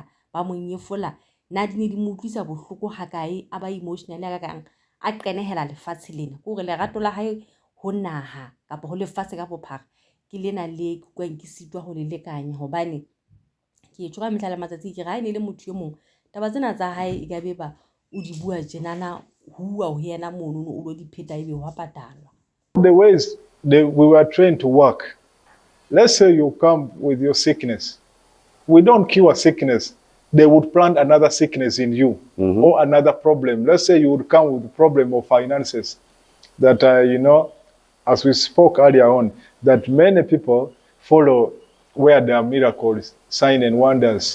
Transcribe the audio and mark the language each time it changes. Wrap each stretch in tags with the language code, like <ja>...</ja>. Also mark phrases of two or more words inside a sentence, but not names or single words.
<st>ba monyefola nna di ne di mo utlwisa bohloko ha kae a ba emotionally a ka kang a qenehela lefatshe lena go re lerato la hae ho naha kapa ho lefatshe ka bophara ke lena le kwang ke sitwa ho le lekanya hobane ke tshwara mehla le matsatsi ke ga ene le motho yo mong taba tsena tsa hae e ka beba o di bua tjenana huwa ho yena mono o lo di pheta ebe wa patalwa.</st> <en>The ways we were trained to work. Let's say you come with your sickness. We don't cure sickness. They would plant another sickness in you or another problem. Let's say you would come with the problem of finances that, as we spoke earlier on, that many people follow where there are miracles, signs and wonders.</en>